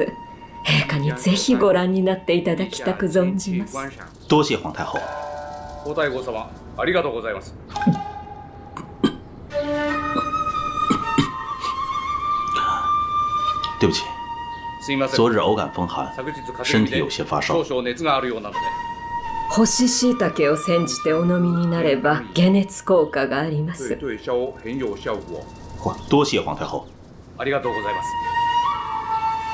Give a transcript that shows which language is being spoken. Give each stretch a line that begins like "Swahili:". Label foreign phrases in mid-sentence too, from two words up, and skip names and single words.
Japanese: 陛下にぜひご覧になっていただきたく存じます。
Chinese: 多謝皇太后。
Japanese: 皇太后様、ありがとうございます。
Chinese: 对不起，昨日偶感风寒，身体有些发烧。
Japanese: 少々熱があるようなので。干し椎茸を煎じてお飲みになれば解熱効果があります。
Chinese: 多謝皇太后。
Japanese: ありがとうございます。